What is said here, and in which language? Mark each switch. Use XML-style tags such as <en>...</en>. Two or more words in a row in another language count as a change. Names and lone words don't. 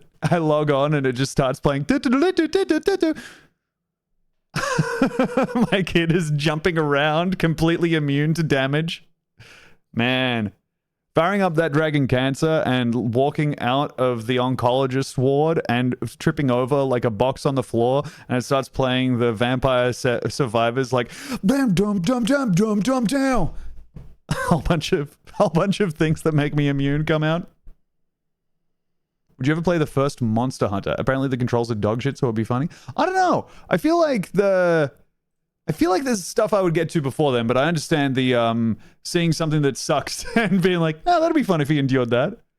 <en>I log on and it just starts playing. My kid is jumping around, completely immune to damage. Man, firing up that Dragon Cancer and walking out of the oncologist ward and tripping over like a box on the floor, and it starts playing the Vampire Survivors like bam dum dum dum dum dum down. A whole bunch of things that make me immune come out. Would you ever play the first Monster Hunter? Apparently the controls are dog shit, so it'd be funny. I don't know. I feel like there's stuff I would get to before then, but I understand the seeing something that sucks and being like, oh, that'd be fun if he endured that.</en>